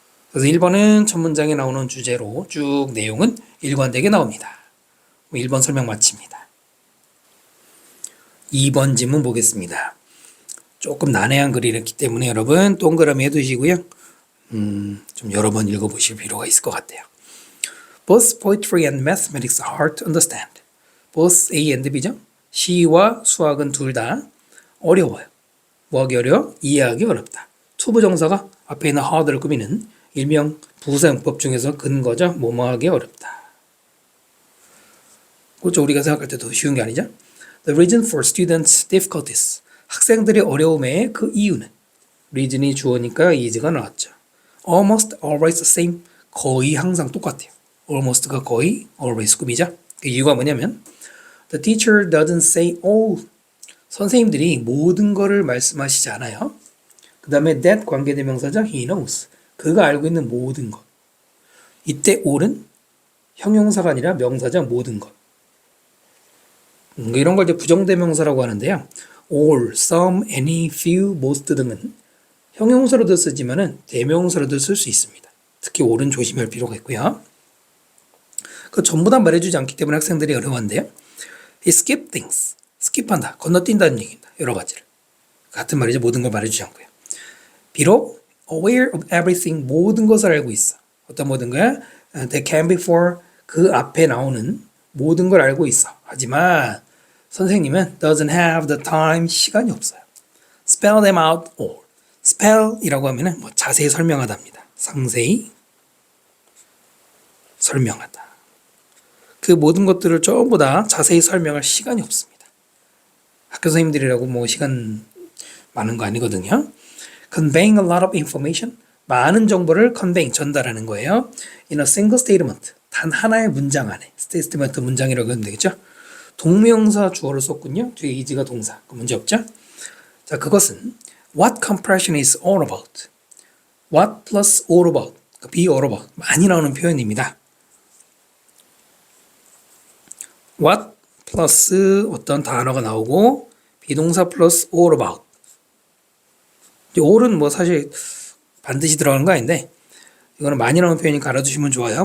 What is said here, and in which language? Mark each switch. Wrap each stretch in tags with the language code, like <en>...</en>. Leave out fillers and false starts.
<ko>그래서 1번은 첫 문장에 나오는 주제로 쭉 내용은 일관되게 나옵니다. 1번 설명 마칩니다. 2번 지문 보겠습니다. 조금 난해한 글이었기 때문에 여러분 동그라미 해두시고요. 좀 여러 번 읽어보실 필요가 있을 것 같아요.</ko> <en>Both poetry and mathematics are hard to understand. Both A and B죠.</en> <ko>시와 수학은 둘 다 어려워요. 뭐하기 어려워? 이해하기 어렵다. 투부정사가 앞에 있는 hard를 꾸미는 일명 부사용법 중에서 근거죠. 뭐뭐하기 어렵다. 그렇죠. 우리가 생각할 때도 쉬운 게 아니죠.</ko> <en>The reason for students' difficulties.</en> <ko>학생들의 어려움의 그 이유는 reason이 주어니까 is가 나왔죠.</ko> <en>Almost always the same.</en> <ko>거의 항상 똑같아요.</ko> <en>almost가</en> <ko>거의,</ko> <en>always</en> <ko>꾸미죠. 그 이유가 뭐냐면</ko> <en>The teacher doesn't say all</en> <ko>선생님들이 모든 거를 말씀하시지 않아요. 그 다음에 that 관계대명사죠.</ko> <en>he knows.</en> <ko>그가 알고 있는 모든 것. 이때 all은 형용사가 아니라 명사죠. 모든 것. 이런 걸 이제 부정대명사라고 하는데요. all, some, any, few, most 등은 형용사로도 쓰지만은 대명사로도 쓸 수 있습니다. 특히 all은 조심할 필요가 있고요. 그 전부 다 말해주지 않기 때문에 학생들이 어려워한데요.</ko> <en>he skip things.</en> <ko>스킵한다. 건너뛴다는 얘기입니다. 여러 가지를. 같은 말이죠. 모든 걸 말해주지 않고요. 비록</ko> <en>aware of everything.</en> <ko>모든 것을 알고 있어. 어떤 모든 거야?</ko> <en>That can be for</en> <ko>그 앞에 나오는 모든 걸 알고 있어. 하지만 선생님은</ko> <en>doesn't have the time.</en> <ko>시간이 없어요.</ko> <en>spell them out all.</en> <ko>spell이라고 하면은 뭐 자세히 설명하답니다. 상세히 설명하다. 그 모든 것들을 전부 다 자세히 설명할 시간이 없습니다. 학교 선생님들이라고 뭐 시간 많은 거 아니거든요.</ko> <en>conveying a lot of information.</en> <ko>많은 정보를 conveying, 전달하는 거예요.</ko> <en>in a single statement.</en> <ko>단 하나의 문장 안에. statement 문장이라고 하면 되겠죠. 동명사 주어를 썼군요. 뒤에 is가 동사. 그 문제 없죠? 자, 그것은</ko> <en>what compression is all about. what plus all about. be all about.</en> <ko>많이 나오는 표현입니다. what 플러스 어떤 단어가 나오고 비동사 플러스 all about. all은 뭐 사실 반드시 들어가는 거 아닌데 이거는 많이 나오는 표현이니까 알아두시면 좋아요.</ko>